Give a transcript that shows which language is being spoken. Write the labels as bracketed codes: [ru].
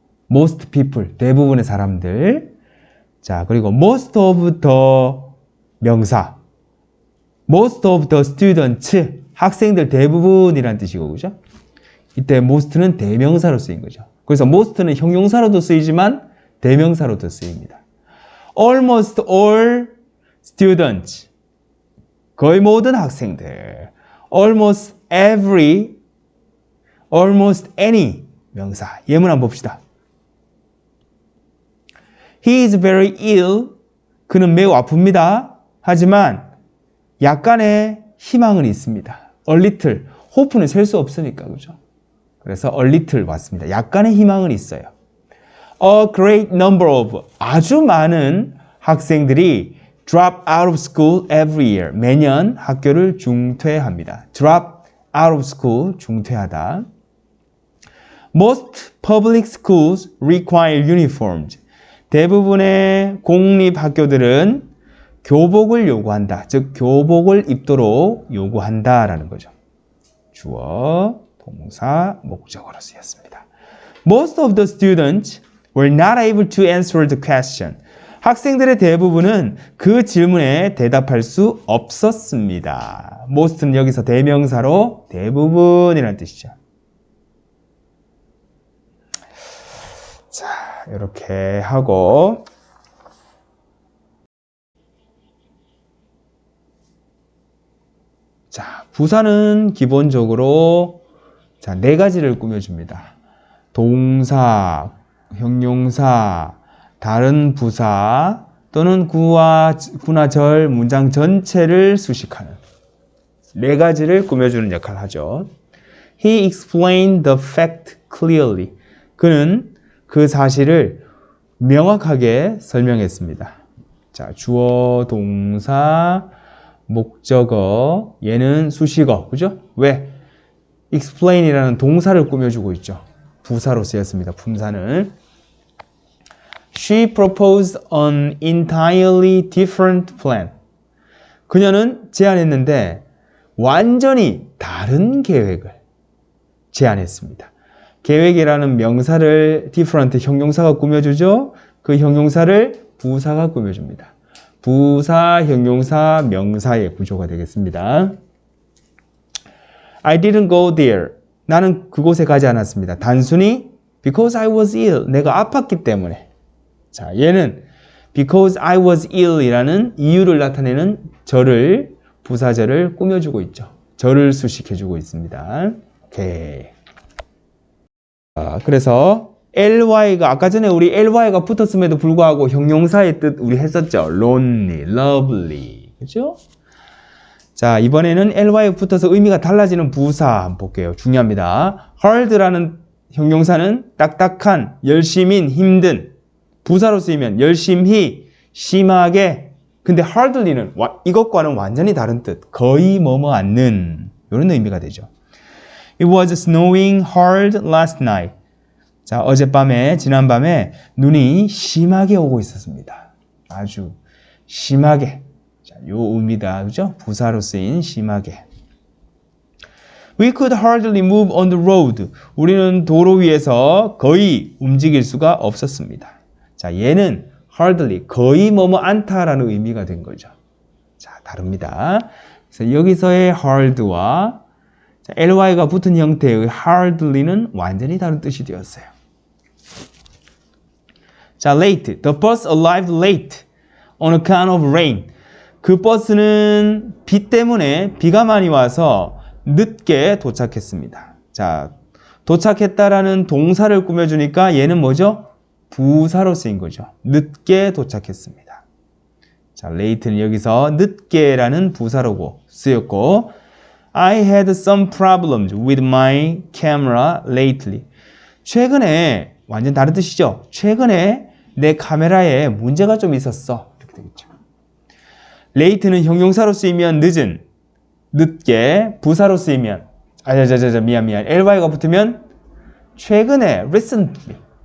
[ko] most people, 대부분의 사람들. 자, 그리고 most of the 명사, most of the students, 학생들 대부분이라는 뜻이고, 그죠? 이때 most는 대명사로 쓰인 거죠. 그래서 most는 형용사로도 쓰이지만 대명사로도 쓰입니다. almost all students, 거의 모든 학생들. almost every, almost any 명사. 예문 한번 봅시다. [en] He is very ill. [ko] 그는 매우 아픕니다. 하지만 약간의 희망은 있습니다. [en] A little. [ko] hope는 셀 수 없으니까, 그죠? 그래서 a little 왔습니다. 약간의 희망은 있어요. [en] A great number of. [ko] 아주 많은 학생들이 [en] drop out of school every year. [ko] 매년 학교를 중퇴합니다. [en] drop out of school, [ko] 중퇴하다. [en] Most public schools require uniforms. [ko] 대부분의 공립학교들은 교복을 요구한다. 즉 교복을 입도록 요구한다라는 거죠. 주어, 동사, 목적어로 쓰였습니다. [en] Most of the students were not able to answer the question. [ko] 학생들의 대부분은 그 질문에 대답할 수 없었습니다. most는 여기서 대명사로 대부분이라는 뜻이죠. 자, 이렇게 하고 자, 부사는 기본적으로 자, 네 가지를 꾸며줍니다. 동사, 형용사, 다른 부사 또는 구나 절, 문장 전체를 수식하는 네 가지를 꾸며주는 역할을 하죠. [en] He explained the fact clearly. [ko] 그는 그 사실을 명확하게 설명했습니다. 자, 주어, 동사, 목적어, 얘는 수식어, 그죠? 왜? explain이라는 동사를 꾸며주고 있죠. 부사로 쓰였습니다. 분사는. [en] She proposed an entirely different plan. [ko] 그녀는 제안했는데 완전히 다른 계획을 제안했습니다. 계획이라는 명사를 different 형용사가 꾸며주죠. 그 형용사를 부사가 꾸며줍니다. 부사, 형용사, 명사의 구조가 되겠습니다. [en] I didn't go there. [ko] 나는 그곳에 가지 않았습니다. 단순히 [en] because I was ill. [ko] 내가 아팠기 때문에. 자, 얘는 [en] because I was ill [ko] 이라는 이유를 나타내는 절을, 부사절을 꾸며주고 있죠. 절을 수식해주고 있습니다. 오케이. 그래서 ly가 아까 전에 우리 ly가 붙었음에도 불구하고 형용사의 뜻 우리 했었죠. [en] lonely, lovely. 그죠? [ko] 자, 이번에는 ly가 붙어서 의미가 달라지는 부사 한번 볼게요. 중요합니다. hard라는 형용사는 딱딱한, 열심인, 힘든. 부사로 쓰이면 열심히, 심하게. 근데 hardly는 이것과는 완전히 다른 뜻. 거의 뭐뭐 않는 이런 의미가 되죠. [en] It was snowing hard last night. [ko] 자, 어젯밤에, 지난밤에 눈이 심하게 오고 있었습니다. 아주 심하게. 자, 요 의미다. 그죠? 부사로 쓰인 심하게. [en] We could hardly move on the road. [ko] 우리는 도로 위에서 거의 움직일 수가 없었습니다. 자, 얘는 hardly, 거의 뭐뭐 않다라는 의미가 된 거죠. 자, 다릅니다. 그래서 여기서의 hard와 ly가 붙은 형태의 hardly는 완전히 다른 뜻이 되었어요. 자, late. [en] The bus arrived late on account of rain. [ko] 그 버스는 비 때문에 비가 많이 와서 늦게 도착했습니다. 자, 도착했다라는 동사를 꾸며주니까 얘는 뭐죠? 부사로 쓰인 거죠. 늦게 도착했습니다. 자, late는 여기서 늦게라는 부사로고 쓰였고 [en] I had some problems with my camera lately. [ko] 최근에, 완전 다른 뜻이죠. 최근에 내 카메라에 문제가 좀 있었어. 이렇게 되겠죠. late는 형용사로 쓰이면 늦은, 늦게, 부사로 쓰이면 미안. ly가 붙으면 최근에, recently.